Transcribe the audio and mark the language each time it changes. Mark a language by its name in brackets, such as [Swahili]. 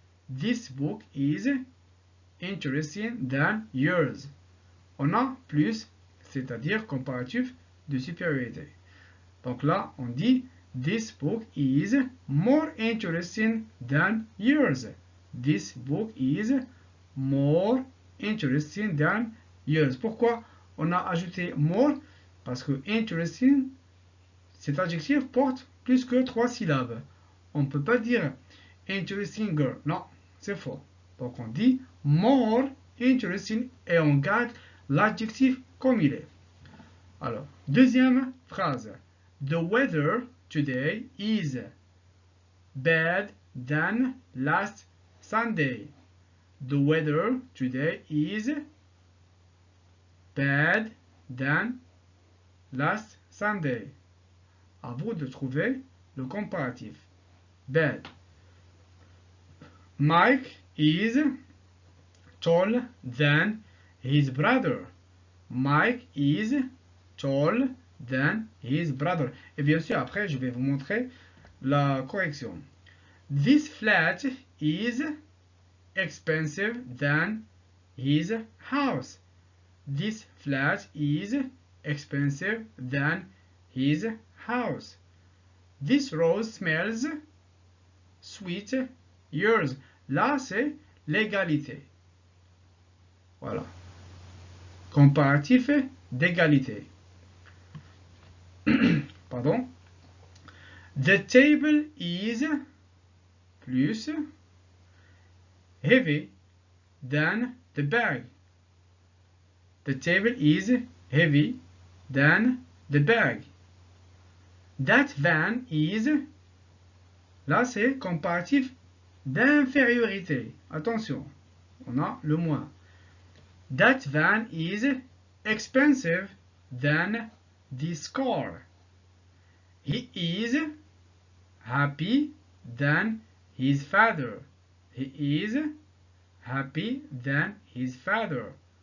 [English] This book is interesting than yours. [French] On a plus, c'est-à-dire comparatif de supériorité. Donc là, on dit [English] this book is more interesting than yours. This book is more interesting than yours. [French] Pourquoi on a ajouté more? Parce que interesting, cet adjectif porte plus que 3 syllabes. On ne peut pas dire interesting girl. Non, c'est faux. Donc on dit more interesting et on garde l'adjectif comme il est. Alors, deuxième phrase. [English] The weather today is bad than last Sunday. The weather today is bad than last Sunday. [French] À vous de trouver le comparatif. [English] Bad. Mike is tall than his brother. Mike is tall than his brother. [French] Et bien sûr, après, je vais vous montrer la correction. [English] This flat is expensive than his house. This flat is expensive than his house. This rose smells sweet. Yours. [French] Là, c'est l'égalité. Voilà. Comparatif d'égalité. Pardon. [English] The table is plus heavy than the bag. The table is heavy than the bag. That van is, [French] là c'est comparatif d'infériorité. Attention, on a le moins. [English] That van is expensive than this car. He is happy than his father. He is happy than his father.